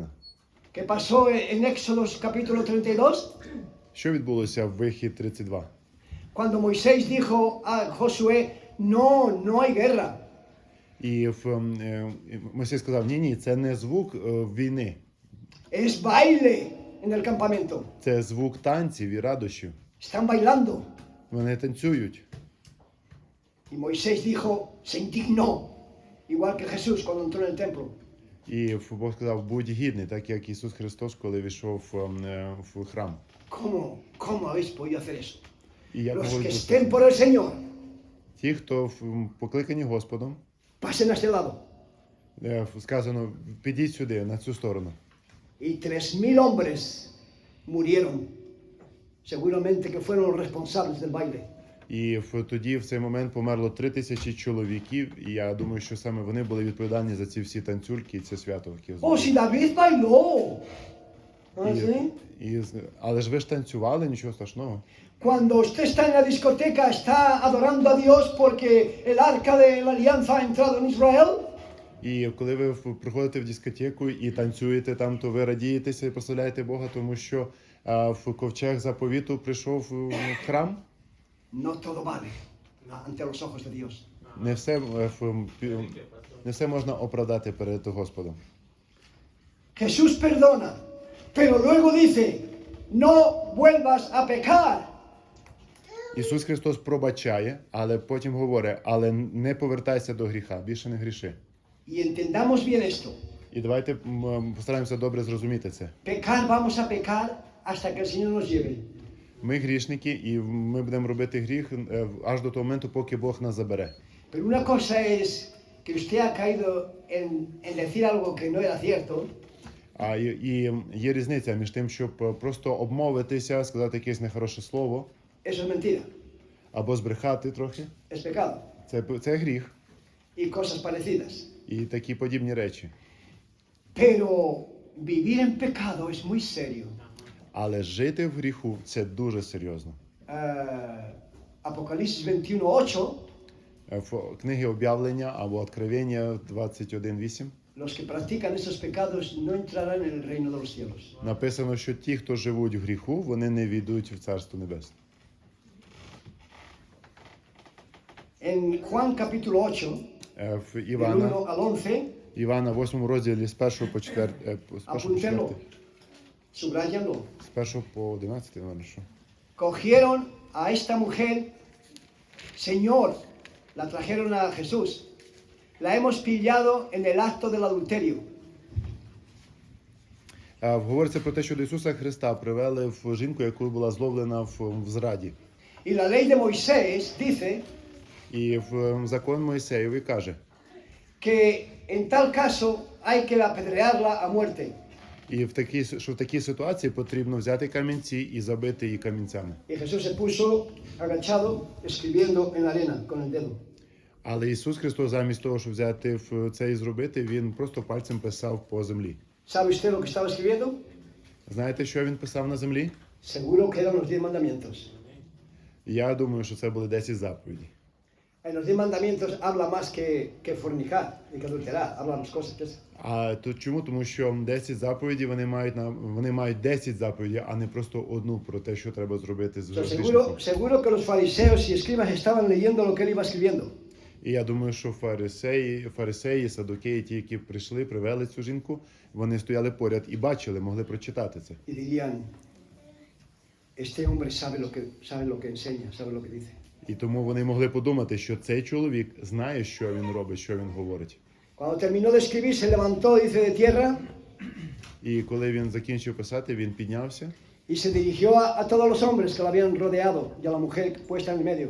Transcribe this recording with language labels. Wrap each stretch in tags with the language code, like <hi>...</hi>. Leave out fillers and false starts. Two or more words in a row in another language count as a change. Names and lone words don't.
<es>¿Qué pasó en Éxodo capítulo 32?</es> <uk>Що відбулося в Вихід 32?</uk> <es>Cuando Moisés dijo a Josué, no hay guerra.</es> <uk>І Мойсей сказав, ні, це не звук війни,</uk> <es>Es baile en el campamento.</es> <uk>це звук танців і радощів.</uk> <es>Están bailando.</es> <uk>Вони танцюють.</uk> <es>Y Moisés dijo, se indignó, igual que Jesús cuando entró en el templo.</es> <uk>І Бог сказав, будь гідний, так як Ісус Христос, коли війшов в храм.</uk> <es>¿Cómo habéis podido hacer eso?</es> <uk>І як</uk> <es>Los que</es> <uk>говорить</uk> <es>estén</es> <uk>Господь,</uk> <es>por el Señor,</es> <uk>ті, хто покликані Господом,</uk> <es>pasen a este lado.</es> <uk>сказано, підіть сюди, на цю сторону.</uk> <es>Y 3.000 hombres murieron. Seguramente que fueron los responsables del baile.</es> <uk>І тоді, в цей момент, померло 3000 чоловіків, і я думаю, що саме вони були відповідальні за ці всі танцюльки і це свято, яке</uk> <es>Oh, si David bailó. ¿Ah,</es> <uk>І-</uk> <es>sí?</es> <uk>але ж ви ж танцювали, нічого страшного.</uk> <es>Cuando usted está en la discoteca, está adorando a Dios porque el arca de la alianza ha entrado en Israel.</es> <uk>І коли ви приходите в дискотеку і танцюєте там, то ви радієтеся і прославляєте Бога, тому що в ковчег заповіту прийшов в храм.</uk> <es>No todo vale ante los ojos de Dios.</es> <uk>Не все можна оправдати перед Господом.</uk> <es>Jesús perdona, pero luego dice, no vuelvas a pecar.</es> <uk>Ісус Христос пробачає, але потім говорить, але не повертайся до гріха, більше не гріши.</uk> <es>Y entendamos bien esto.</es> <uk>І давайте постараємося добре зрозуміти це.</uk> <es>Pecar vamos a pecar hasta que el Señor nos lleve.</es> <uk>Ми грішники, і ми будемо робити гріх аж до того моменту, поки Бог нас забере.</uk> <es>Pero una cosa es que usted ha caído en decir algo que no era cierto,</es> <uk>І є різниця між тим, щоб просто обмовитися, сказати якесь нехороше слово,</uk> <es>eso es mentira,</es> <uk>або збрехати трохи.</uk> <es>es pecado.</es> <uk>Це гріх</uk> <es>Y cosas parecidas.</es> <uk>і такі подібні речі.</uk> <es>Pero vivir en pecado es muy serio.</es> <uk>Але жити в гріху – це дуже серйозно.</uk> <es>Apocalipsis 21:8,</es> <uk>В книгі Об'явлення або Откровення 21:8</uk> <es>los que practican esos pecados no entrarán en el reino de los cielos.</es> <uk>написано, що ті, хто живуть в гріху, вони не війдуть в Царство Небесне.</uk> <es>En Juan capítulo 8,</es> <uk>В</uk> <es>del 1</es> <uk>Івана,</uk> <es>al 11,</es> <uk>Івана 8 розділі з 1 по 4,</uk> <es>apúntenlo, subrayanlo.</es> <uk>з 1 по 11, напевно, що.</uk> <es>Cogieron a esta mujer, Señor, la trajeron a Jesús. La hemos pillado en el acto del adulterio.</es> <uk>Говориться про те, що до Ісуса Христа привели в жінку, яку була зловлена в зраді.</uk> <es>Y la ley de Moisés dice</es> <uk>І в закон Мойсеєві каже,</uk> <es>que en tal caso hay que apedrearla a muerte.</es> <uk>і що в такій ситуації потрібно взяти камінці і забити її камінцями.</uk> <es>Y Jesús se puso agachado escribiendo en la arena con el dedo.</es> <uk>Але Ісус Христос замість того, щоб взяти це і зробити, Він просто пальцем писав по землі.</uk> <es>¿Sabe usted lo que estaba escribiendo?</es> <uk>Знаєте, що Він писав на землі?</uk> <es>Seguro que eran los 10 mandamientos.</es> <uk>Я думаю, що це були 10 заповідей.</uk> <es>En los 10 mandamientos habla más que fornicar y que adulterar, habla más cosas que eso.</es> <uk>А тут чому? Тому що 10 заповідей, вони мають 10 заповідей, а не просто одну про те, що треба зробити з</uk> <es>O sea,</es> <uk>грішником.</uk> <es>seguro que los fariseos y escribas estaban leyendo lo que él iba escribiendo.</es> <uk>І я думаю, що фарисеї, садукеї, ті, які прийшли, привели цю жінку, вони стояли поряд і бачили, могли прочитати це.</uk> <es>Y dirían, este hombre sabe lo que enseña, sabe lo que dice.</es> <uk>І тому вони могли подумати, що цей чоловік знає, що він робить, що він говорить.</uk> <es>Cuando terminó de escribir, se levantó, dice, de tierra</es> <uk>І коли він закінчив писати, він піднявся,</uk> <es>y se dirigió a todos los hombres que lo habían rodeado y a la mujer puesta en el medio.</es>